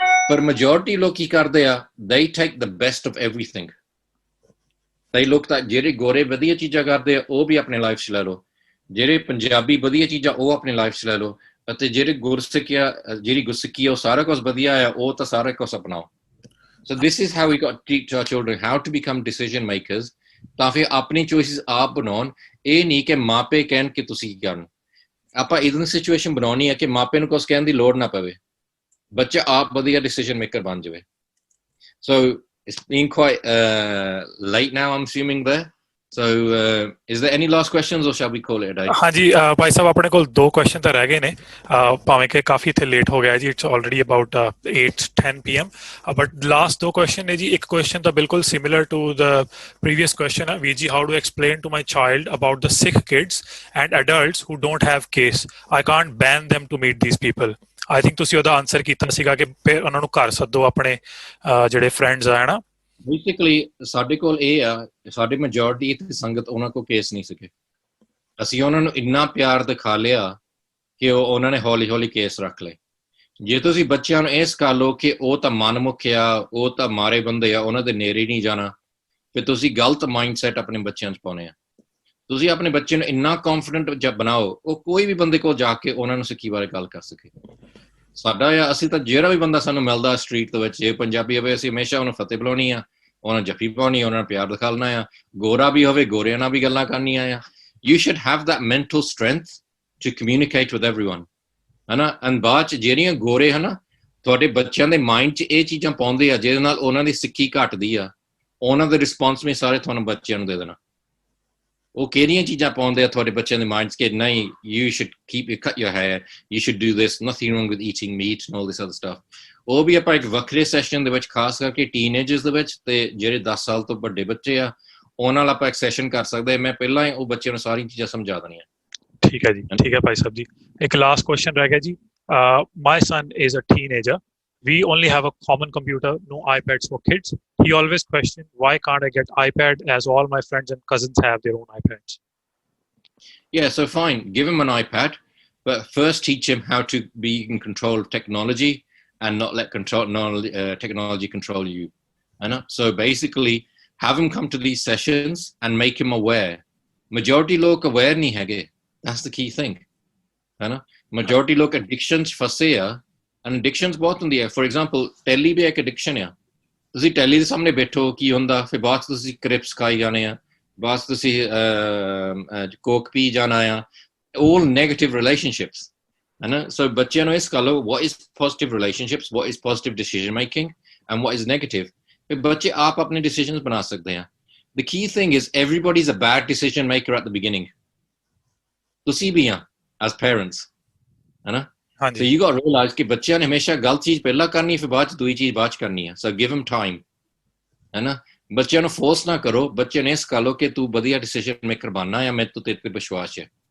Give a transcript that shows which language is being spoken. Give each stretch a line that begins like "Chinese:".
Punjabi: ਪਰ ਮੈਜੋਰਟੀ ਲੋਕ ਕੀ ਕਰਦੇ ਆ,
English: they take the best of everything।
Punjabi: ਕਈ ਲੋਕ ਤਾਂ ਜਿਹੜੇ ਗੋਰੇ ਵਧੀਆ ਚੀਜ਼ਾਂ ਕਰਦੇ ਆ ਉਹ ਵੀ ਆਪਣੇ ਲਾਈਫ 'ਚ ਲੈ ਲਓ, ਜਿਹੜੇ ਪੰਜਾਬੀ ਵਧੀਆ ਚੀਜ਼ਾਂ ਉਹ ਆਪਣੇ ਲਾਈਫ 'ਚ ਲੈ ਲਓ, ਅਤੇ ਜਿਹੜੇ ਗੁਰਸਿੱਖਿਆ ਜਿਹੜੀ ਗੁਰਸਿੱਖੀ ਆ ਉਹ ਸਾਰਾ ਕੁਝ ਵਧੀਆ ਆ, ਉਹ ਤਾਂ ਸਾਰਾ ਕੁਝ ਅਪਣਾਓ।
English: So this is how we got to teach our children how to become decision makers,
Punjabi: ਤਾਂ ਫਿਰ ਆਪਣੀ ਚੋਇਸਿਸ ਆਪ ਬਣਾਉਣ। ਇਹ ਨਹੀਂ ਕਿ ਮਾਪੇ ਕਹਿਣ ਕਿ ਤੁਸੀਂ ਕੀ ਕਰਨ। ਆਪਾਂ ਇਦਾਂ ਦੀ ਸਿਚੁਏਸ਼ਨ ਬਣਾਉਣੀ ਹੈ ਕਿ ਮਾਪੇ ਨੂੰ ਕੁਝ ਕਹਿਣ ਦੀ ਲੋੜ ਨਾ ਪਵੇ, ਬੱਚਾ ਆਪ ਵਧੀਆ decision maker ਬਣ ਜਾਵੇ।
English: So it's been quite late now, I'm assuming there. So is there any last questions or shall we call it a day?
Punjabi: ਹਾਂਜੀ ਭਾਈ ਸਾਹਿਬ ਆਪਣੇ ਕੋਲ 2 ਕੁਐਸਚਨ ਤਾਂ ਰਹਿ ਗਏ ਨੇ, ਭਾਵੇਂ ਕਿ ਕਾਫੀ ਇੱਥੇ ਲੇਟ ਹੋ ਗਿਆ ਜੀ,
English: it's already about 8:10 PM,
Punjabi: but last 2 question ਨੇ ਜੀ। ਇੱਕ ਕੁਐਸਚਨ ਤਾਂ ਬਿਲਕੁਲ
English: similar to the previous question
Punjabi: ਹੈ, ਵੀਰ ਜੀ,
English: How to explain to my child about the Sikh kids and adults who don't have kesh, I can't ban them to meet these people।
Punjabi: I think ਤੁਸੀਂ ਉਹਦਾ answer ਕੀਤਾ ਸੀਗਾ ਕਿ ਉਹਨਾਂ ਨੂੰ ਘਰ ਸੱਦੋ ਆਪਣੇ ਜਿਹੜੇ ਫਰੈਂਡਸ ਆ, ਹੈ ਨਾ। ਬੇਸਿਕਲੀ ਸਾਡੇ ਕੋਲ ਇਹ ਆ, ਸਾਡੇ ਮੈਜੋਰਟੀ ਇੱਥੇ ਸੰਗਤ ਉਹਨਾਂ ਕੋਲ ਕੇਸ ਨਹੀਂ ਸੀਗੇ। ਅਸੀਂ ਉਹਨਾਂ ਨੂੰ ਇੰਨਾ ਪਿਆਰ ਦਿਖਾ ਲਿਆ ਕਿ ਉਹਨਾਂ ਨੇ ਹੌਲੀ ਹੌਲੀ ਕੇਸ ਰੱਖ ਲਏ। ਜੇ ਤੁਸੀਂ ਬੱਚਿਆਂ ਨੂੰ ਇਹ ਸਿਖਾ ਲਓ ਕਿ ਉਹ ਤਾਂ ਮਨਮੁਖ ਆ, ਉਹ ਤਾਂ ਮਾਰੇ ਬੰਦੇ ਆ, ਉਹਨਾਂ ਦੇ ਨੇੜੇ ਨਹੀਂ ਜਾਣਾ, ਫਿਰ ਤੁਸੀਂ ਗਲਤ ਮਾਈਂਡਸੈਟ ਆਪਣੇ ਬੱਚਿਆਂ 'ਚ ਪਾਉਣੇ ਆ। ਤੁਸੀਂ ਆਪਣੇ ਬੱਚੇ ਨੂੰ ਇੰਨਾ ਕੌਨਫੀਡੈਂਟ ਬਣਾਓ, ਉਹ ਕੋਈ ਵੀ ਬੰਦੇ ਕੋਲ ਜਾ ਕੇ ਉਹਨਾਂ ਨੂੰ ਸਿੱਖੀ ਬਾਰੇ ਗੱਲ ਕਰ ਸਕੇ। ਸਾਡਾ ਆ, ਅਸੀਂ ਤਾਂ ਜਿਹੜਾ ਵੀ ਬੰਦਾ ਸਾਨੂੰ ਮਿਲਦਾ ਸਟਰੀਟ ਦੇ ਵਿੱਚ, ਜੇ ਪੰਜਾਬੀ ਹੋਵੇ ਅਸੀਂ ਹਮੇਸ਼ਾ ਉਹਨੂੰ ਫਤਿਹ ਬੁਲਾਉਣੀ ਆ, ਉਹਨਾਂ ਜੱਫੀ ਪਾਉਣੀ, ਉਹਨਾਂ ਨੂੰ ਪਿਆਰ ਦਿਖਾਉਣਾ ਆ। ਗੋਰਾ ਵੀ ਹੋਵੇ, ਗੋਰਿਆਂ ਨਾਲ ਵੀ ਗੱਲਾਂ ਕਰਨੀਆਂ ਆ।
English: You should have that mental strength to communicate with everyone, ਹੈ ਨਾ।
Punjabi: ਐਂਡ ਬਾਅਦ 'ਚ ਜਿਹੜੀਆਂ ਗੋਰੇ ਹੈ ਨਾ ਤੁਹਾਡੇ ਬੱਚਿਆਂ ਦੇ ਮਾਈਂਡ 'ਚ ਇਹ ਚੀਜ਼ਾਂ ਪਾਉਂਦੇ ਆ ਜਿਹਦੇ ਨਾਲ ਉਹਨਾਂ ਦੀ ਸਿੱਖੀ ਘਟਦੀ ਆ, ਉਹਨਾਂ ਦੇ ਰਿਸਪੌਂਸ ਵੀ ਸਾਰੇ ਤੁਹਾਨੂੰ ਬੱਚਿਆਂ ਨੂੰ ਦੇ ਦੇਣਾ। ਉਹ ਕਿਹੜੀਆਂ ਚੀਜ਼ਾਂ ਪਾਉਂਦੇ ਆ ਤੁਹਾਡੇ ਬੱਚਿਆਂ ਦੇ ਮਾਈਂਡ 'ਚ ਕਿ ਨਹੀਂ,
English: you should cut your hair, you should do this, nothing wrong with eating meat and all this other stuff।
Punjabi: ਉਹ ਵੀ ਆਪਾਂ ਇੱਕ ਵੱਖਰੇ ਸੈਸ਼ਨ ਦੇ ਵਿੱਚ, ਖਾਸ ਕਰਕੇ ਟੀਨੇਜਰਸ ਦੇ ਵਿੱਚ, ਤੇ ਜਿਹੜੇ 10 ਸਾਲ ਤੋਂ ਵੱਡੇ ਬੱਚੇ ਆ ਉਹਨਾਂ ਨਾਲ ਆਪਾਂ ਇੱਕ ਸੈਸ਼ਨ ਕਰ ਸਕਦੇ। ਮੈਂ ਪਹਿਲਾਂ ਹੀ ਉਹ ਬੱਚਿਆਂ ਨੂੰ ਸਾਰੀਆਂ ਚੀਜ਼ਾਂ ਸਮਝਾ ਦੇਣੀਆਂ। ਠੀਕ ਹੈ ਜੀ, ਠੀਕ ਹੈ ਭਾਈ ਸਾਹਿਬ ਜੀ। ਇੱਕ ਲਾਸਟ ਕੁਐਸਚਨ ਰਹਿ ਗਿਆ ਜੀ।
English: My son is a teenager, we only have a common computer, no iPads for kids. He always questioned, why can't I get iPad as all my friends and cousins have their own iPads? Yeah, so fine, give him an iPad, but first teach him how to be in control of technology and not let technology control you. So basically, have him come to these sessions and make him aware.
Punjabi: Majority log aware nahi hage.
English: That's the key thing.
Punjabi: Majority log addictions fase a, and addictions ਬਹੁਤ ਹੁੰਦੀ ਹੈ। For example Tally ਵੀ ਇੱਕ addiction ਆ। ਤੁਸੀਂ Tally ਦੇ ਸਾਹਮਣੇ ਬੈਠੋ, ਕੀ ਹੁੰਦਾ, ਫਿਰ ਬਾਅਦ 'ਚ ਤੁਸੀਂ ਕ੍ਰਿਪਸ ਖਾਈ ਜਾਣੇ ਆ, ਬਾਅਦ 'ਚ ਤੁਸੀਂ ਕੋਕ ਪੀ ਜਾਣਾ ਆ।
English: all negative relationships, ਹੈ ਨਾ।
Punjabi: ਸੋ ਬੱਚਿਆਂ ਨੂੰ ਇਸ ਗੱਲ,
English: what is positive relationships, what is positive decision making and what is negative,
Punjabi: ਫਿਰ ਬੱਚੇ ਆਪ ਆਪਣੇ decisions ਬਣਾ ਸਕਦੇ ਆ।
English: the key thing is everybody's a bad decision maker at the beginning।
Punjabi: ਤੁਸੀਂ ਵੀ ਆ
English: as parents,
Punjabi: ਹੈ ਨਾ।
English: So you got to realize
Punjabi: ਕਿ ਬੱਚਿਆਂ ਨੇ ਹਮੇਸ਼ਾ ਗਲਤ ਚੀਜ਼ ਪਹਿਲਾਂ ਕਰਨੀ, ਫਿਰ ਬਾਅਦ 'ਚ ਦੂਜੀ ਚੀਜ਼ ਬਾਅਦ 'ਚ ਕਰਨੀ ਆ।
English: So give him time, ਹੈ ਨਾ।
Punjabi: ਬੱਚਿਆਂ ਨੂੰ ਫੋਰਸ ਨਾ ਕਰੋ, ਬੱਚਿਆਂ ਨੇ ਸਿਖਾ ਲਓ ਕਿ ਤੂੰ ਵਧੀਆ ਡਿਸੀਜਨ ਮੇਕਰ ਬਣਨਾ ਆ, ਮੈਨੂੰ ਤੇਰੇ ਤੇ ਵਿਸ਼ਵਾਸ ਹੈ।